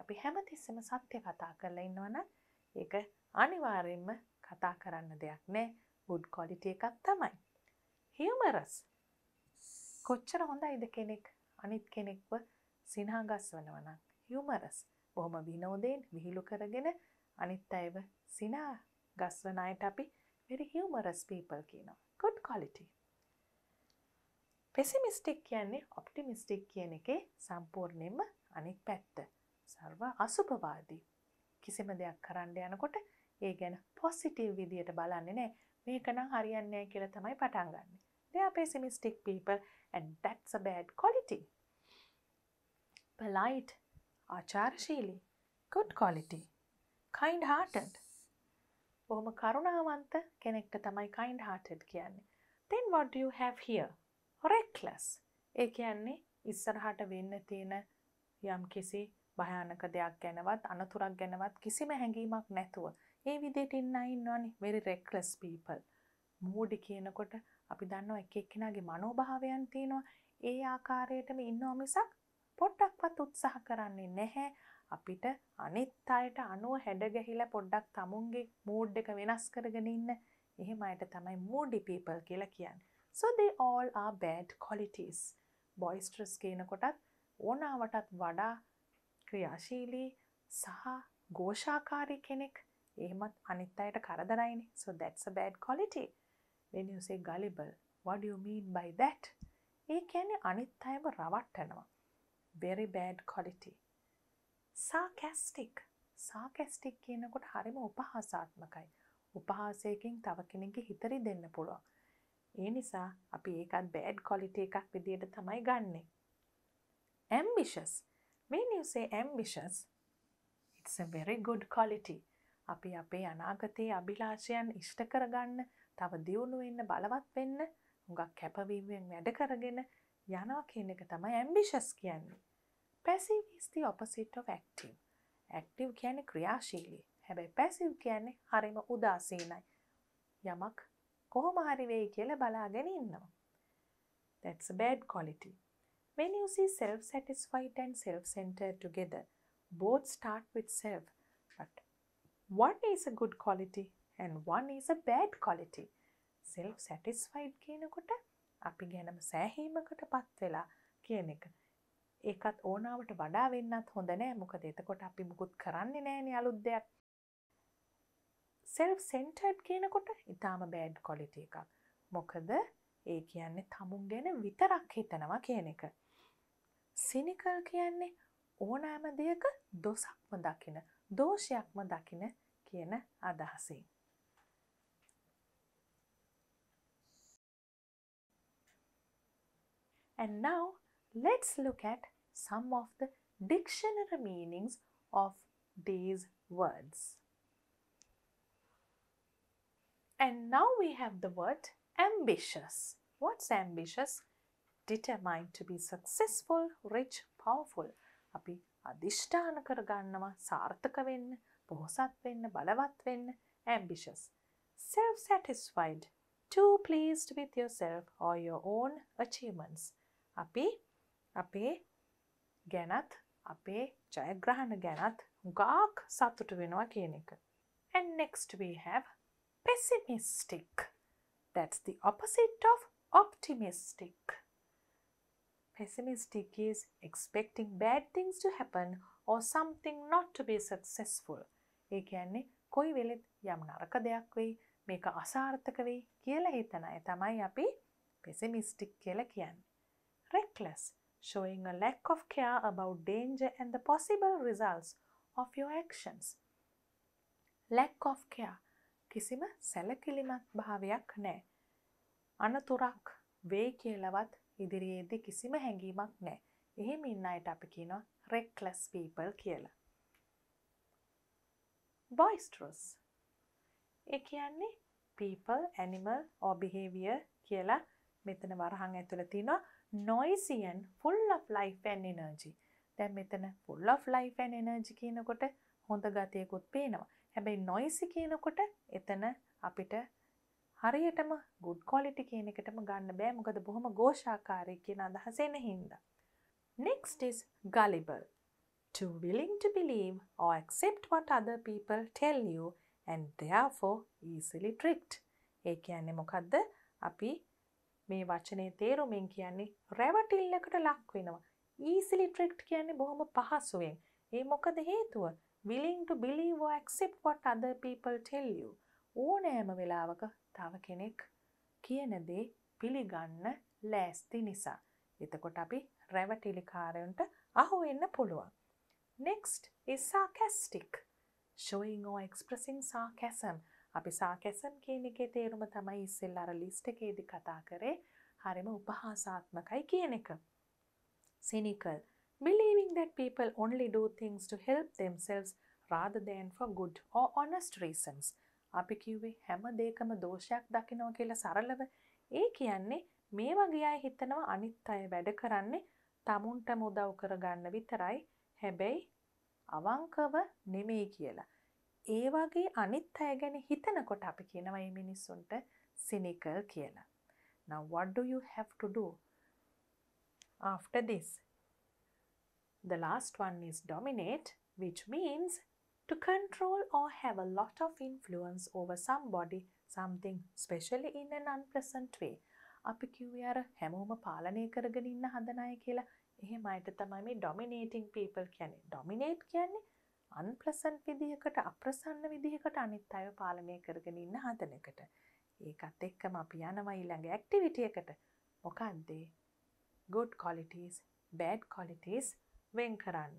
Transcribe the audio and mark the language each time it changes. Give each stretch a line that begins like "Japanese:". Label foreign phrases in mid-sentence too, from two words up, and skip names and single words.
Sinhala: අපි හැමතිස්සෙම සත්‍ය කතා කරලා ඉන්නවනම් ඒක අනිවාර්යයෙන්ම කතා කරන්න දෙයක් නෑ.
English: good quality
Sinhala: එකක් තමයි. humorous, කොච්චර හොඳයිද කෙනෙක් අනිත් කෙනෙක්ව සිනහ ගස්වනවා නම්. humorous, බොහොම විනෝදයෙන් විහිළු කරගෙන අනිත් අයව සිනහ ගස්වන අයට අපි
English: very humorous people
Sinhala: කියනවා.
English: good quality.
Sinhala: pessimistic කියන්නේ optimistic කියන එකේ සම්පූර්ණයෙන්ම අනිත් පැත්ත. සර්ව අසුභවාදී. කිසිම දෙයක් කරන්න යනකොට ඒ ගැන positive විදියට බලන්නේ නැහැ. මේක නම් හරියන්නේ නැහැ කියලා තමයි පටන් ගන්නෙ.
English: They are pessimistic people and that's a bad quality. polite, ආචාරශීලී, good quality. kind hearted,
Sinhala: බොහොම කරුණාවන්ත කෙනෙක්ට තමයි
English: kind hearted
Sinhala: කියන්නේ.
English: then what do you have here? reckless,
Sinhala: ඒ කියන්නේ ඉස්සරහට වෙන්න තියෙන යම් කිසි භයානක දෙයක් ගැනවත් අනතුරක් ගැනවත් කිසිම හැඟීමක් නැතුව ඒ විදිහට ඉන්නවනේ
English: very reckless people.
Sinhala: moody කියනකොට අපි දන්නවා එක එක්කෙනාගේ මනෝභාවයන් තියෙනවා. ඒ ආකාරයටම ඉන්නවා මිසක් පොඩ්ඩක්වත් උත්සාහ කරන්නේ නැහැ. අපිට අනිත් අයට අනුව හැඩ ගැහිලා පොඩ්ඩක් තමුන්ගේ mood එක වෙනස් කරගෙන ඉන්න. එහෙම අයට තමයි
English: moody people
Sinhala: කියලා කියන්නේ.
English: so they all are bad qualities.
Sinhala: boisterous කියනකොටත් ඕනාවටත් වඩා ක්‍රියාශීලී සහ ഘോഷාකාරී කෙනෙක්. එහෙමත් අනිත් අයට කරදරයිනේ.
English: so that's a bad quality. when you say gullible, what do you mean by that?
Sinhala: ඒ කියන්නේ අනිත් අයව රවට්ටනවා.
English: very bad quality. sarcastic. sarcastic
Sinhala: කියනකොට හරිම උපහාසාත්මකයි. උපහාසයකින් තව කෙනෙක්ගේ හිත රිදෙන්න පුළුවන්. ඒ නිසා අපි ඒකත්
English: bad quality
Sinhala: එකක් විදියට තමයි ගන්නෙ.
English: ambitious. when you say ambitious, it's a very good quality.
Sinhala: අපි අපේ අනාගතයේ අභිලාෂයන් ඉෂ්ට කරගන්න, තව දියුණු වෙන්න, බලවත් වෙන්න, හුඟක් කැපවීමෙන් වැඩ කරගෙන යනවා කියන එක තමයි ambitious කියන්නේ.
English: passive is the opposite of active.
Sinhala: active කියන්නේ ක්‍රියාශීලී. හැබැයි passive කියන්නේ හරිම උදාසීනයි. යමක් කොහොම හරි වෙයි කියලා බලාගෙන ඉන්නවා.
English: that's a bad quality. when you see self-satisfied and self-centered together, both start with self. But one is a good quality and one is a bad quality.
Sinhala: self-satisfied කියනකොට අපි ගැනම සෑහීමකටපත් වෙලා කියන එක. ඒකත් ඕනාවට වඩා වෙන්නත් හොඳ නෑ. මොකද එතකොට අපි මුකුත් කරන්නේ නෑනේ අලුත් දෙයක්. self-centered කියනකොට ඊටාම
English: bad quality
Sinhala: එකක්. මොකද ඒ කියන්නේ තමුන් ගැන විතරක් හිතනවා කියන එක. cynical කියන්නේ ඕනෑම දෙයක දොසක්ම දකින, දෝෂයක්ම දකින කියන අදහසින්.
English: And now let's look at some of the dictionary meanings of these words. And now we have the word ambitious. What's ambitious? Determined to be successful, rich, powerful.
Sinhala: අපි අදිෂ්ඨාන කරගන්නවා සාර්ථක වෙන්න, පොහොසත් වෙන්න, බලවත් වෙන්න.
English: Ambitious. Self-satisfied. Too pleased with yourself or your own achievements.
Sinhala: අපි අපේ ගැනත් අපේ ජයග්‍රහණ ගැනත් හුඟක් සතුටු වෙනවා කියන එක.
English: And next we have pessimistic. That's the opposite of optimistic. Pessimistic is expecting bad things to happen or something not to be successful.
Sinhala: ඒ කියන්නේ කොයි වෙලෙත් යම් නරක දෙයක් වෙයි, මේක අසාර්ථක වෙයි කියලා හිතන අය තමයි අපි pessimistic කියලා කියන්නේ.
English: Reckless, showing a lack of care about danger and the possible results of your actions. Lack of care,
Sinhala: කිසිම සැලකිලිමත් භාවයක් නැහැ. අනතුරක් වෙයි කියලාවත් ඉදිරියේදී කිසිම හැඟීමක් නැහැ. එහෙම ඉන්න අයට අපි කියනවා
English: reckless people
Sinhala: කියලා.
English: Boisterous.
Sinhala: ඒ කියන්නේ
English: people, animal or behavior
Sinhala: කියලා මෙතන වරහන් ඇතුළේ තියෙනවා
English: noisy and full of life and energy.
Sinhala: දැන් මෙතන
English: full of life and energy
Sinhala: කියනකොට හොඳ ගතියකුත් පේනවා. හැබැයි noisy කියනකොට එතන අපිට හරියටම
English: good quality
Sinhala: කියන එකටම ගන්න බෑ. මොකද බොහොම ഘോഷාකාරී කියන අදහස එන හින්දා.
English: Next is gullible. Too willing to believe or accept what other people tell you and therefore easily tricked.
Sinhala: ඒ කියන්නේ මොකද්ද? අපි මේ වචනේ තේරුමින් කියන්නේ රැවටිල්ලකට ලක් වෙනවා.
English: easily tricked
Sinhala: කියන්නේ බොහොම පහසුවෙන්. ඒ මොකද හේතුව?
English: willing to believe or accept what other people tell you.
Sinhala: ඕනෑම වෙලාවක තව කෙනෙක් කියන දේ පිළිගන්න ලෑස්ති නිසා. එතකොට අපි රැවටිලිකාරයන්ට අහු වෙන්න පුළුවන්.
English: Next is sarcastic. Showing or expressing sarcasm.
Sinhala: අපි sarcasm කියන එකේ තේරුම තමයි ඉස්සෙල්ලා අර ලිස්ට් එකේදී කතා කරේ. හරිම උපහාසාත්මකයි කියන එක.
English: Cynical. Believing that people only do things to help themselves rather than for good or honest reasons.
Sinhala: අපි කිව්වේ හැම දෙයකම දෝෂයක් දකිනවා කියලා සරලව. ඒ කියන්නේ මේ වගේ අය හිතනවා අනිත් අය වැඩ කරන්නේ tamunටම උදව් කරගන්න විතරයි. හැබැයි අවංකව නෙමෙයි කියලා. ඒ වගේ අනිත් අය ගැන හිතනකොට අපි කියනවා මේ මිනිස්සුන්ට cynical කියලා.
English: Now what do you have to do after this? The last one is dominate, which means to control or have a lot of influence over somebody, something, especially in an unpleasant way.
Sinhala: අපි කිව්වේ අර හැමෝම පාලනය කරගෙන ඉන්න හදන අය කියලා. එහෙම අයට තමයි මේ
English: dominating people
Sinhala: කියන්නේ. dominate කියන්නේ unpleasant විදිහකට, අප්‍රසන්න විදිහකට අනිත් අයව පාලනය කරගෙන ඉන්න හදන එකට. ඒකත් එක්කම අපි යනවා ඊළඟ activity එකට. මොකක්ද?
English: good qualities, bad qualities
Sinhala: වෙන් කරන්න.